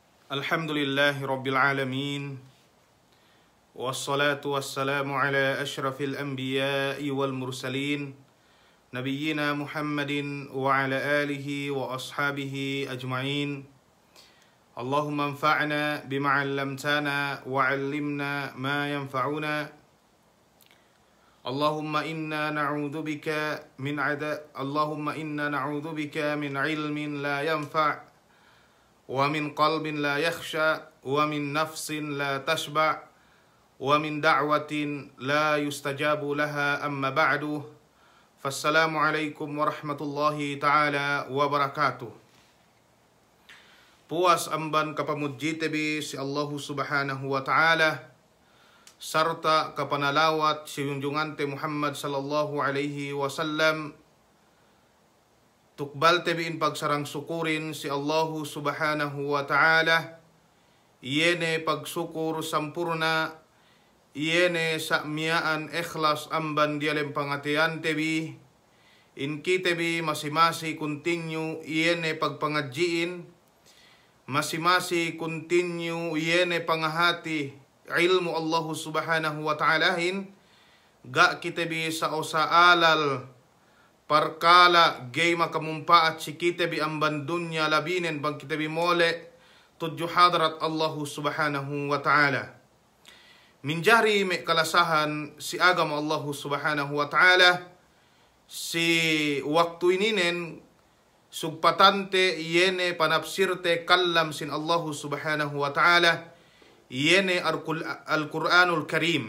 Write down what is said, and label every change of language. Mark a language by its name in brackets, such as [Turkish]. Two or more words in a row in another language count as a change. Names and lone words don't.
[Arabic] الحمد لله رب العالمين والصلاة والسلام على أشرف الأنبياء والمرسلين نبينا محمد وعلى آله وأصحابه أجمعين. اللهم انفعنا بما علمتنا وعلمنا ما ينفعنا. اللهم إنا نعوذ بك من علم لا ينفع ومن قلب لا يخشع ومن نفس لا تشبع ومن دعوة لا يستجاب لها أما بعد. فالسلام عليكم ورحمة الله تعالى وبركاته. [Tausug] Puas amban kapamudji tebi si [Arabic] الله سبحانه وتعالى [Tausug] serta kapanalawat si junjungan te Muhammad [Arabic] صلى الله عليه وسلم. [Tausug] Tukbal tebiin pagsarang sukurin si [Arabic] الله سبحانه وتعالى. [Tausug] Iene pagsukur sampurna, iene sakmiaan ikhlas amban dialem pangatian tebi. Inki tebi masih-masih continue iene pagpangadjiin, masih-masih continue iene pangahati ilmu [Arabic] الله سبحانه وتعالى. [Tausug] Ga kitebi sa alal perkala gay makamumpaat si kita bi amban dunya labinen bang kita bi mole tujuh hadrat [Arabic] الله سبحانه وتعالى. [Tausug] Minjari me kalasahan si agama [Arabic] الله سبحانه وتعالى [Tausug] si waktu ininen sugpatante yene panapsirte kallam sin [Arabic] الله سبحانه وتعالى [Tausug] yene al-Quranul Karim.